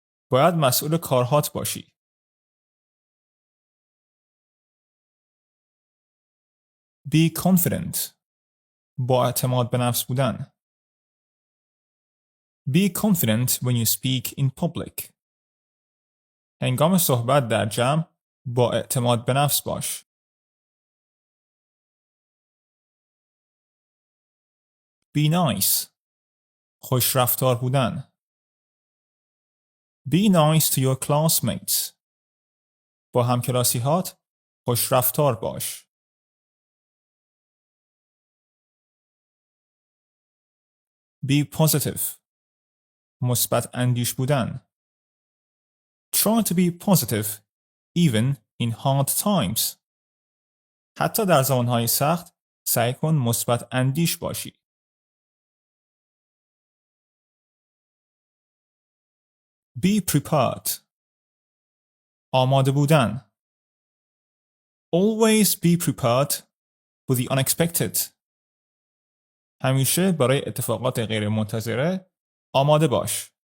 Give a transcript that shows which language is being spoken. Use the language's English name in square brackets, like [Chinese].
[Persian] باید مسئول کارهات باشی. [English] Be confident. [Persian] با اعتماد به نفس بودن. [English] Be confident when you speak in public. [Persian] هنگام صحبت در جمع با اعتماد به نفس باش. [English] Be nice. [Persian] خوش رفتار بودن. [English] Be nice to your classmates. [Persian] با همکلاسی‌هات خوش رفتار باش. [English] Be positive. [Persian] مثبت اندیش بودن. [English] Try to be positive even in hard times. [Persian] حتی در زمانهای سخت سعی کن مثبت اندیش باشی. [English] Be prepared. [Persian] آماده بودن. [English] Always be prepared for the unexpected. [Persian] همیشه برای اتفاقات غیر منتظره آماده باش.